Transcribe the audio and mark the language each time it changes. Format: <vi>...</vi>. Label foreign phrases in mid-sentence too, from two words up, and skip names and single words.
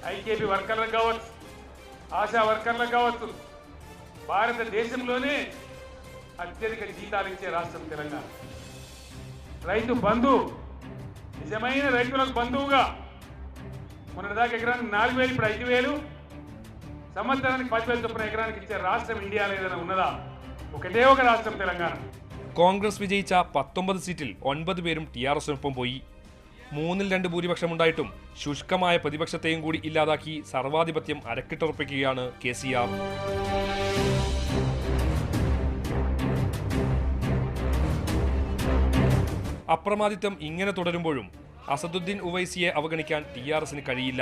<te>ఐకేపీ వర్కర్లకు కావచ్చు, ఆశా వర్కర్లకు కావచ్చు, భారతదేశంలోనే అత్యధిక జీతాలు ఇచ్చే రాష్ట్రం తెలంగాణ. రైతు బంధు, నిజమైన రైతులకు బంధువుగా మొన్నటిదాకా ఎకరానికి 4,000, ఇప్పుడు 5,000, సంవత్సరానికి 10,000 చొప్పున ఎకరానికి ఇచ్చే రాష్ట్రం ఇండియాలో ఏదైనా ఉన్నదా? ఒకటే ఒక రాష్ట్రం తెలంగాణ.</te> <ml>കോൺഗ്രസ് വിജയിച്ച 19 സീറ്റിൽ 9 പേരും TRSനൊപ്പം പോയി. 3-2 ഭൂരിപക്ഷമുണ്ടായിട്ടും ശുഷ്കമായ പ്രതിപക്ഷത്തെയും കൂടി ഇല്ലാതാക്കി സർവാധിപത്യം അരക്കിട്ടുറപ്പിക്കുകയാണ് KCR. അപ്രമാദിത്വം ഇങ്ങനെ തുടരുമ്പോഴും അസദുദ്ദീൻ ഉവൈസിയെ അവഗണിക്കാൻ TRSന് കഴിയില്ല.</ml>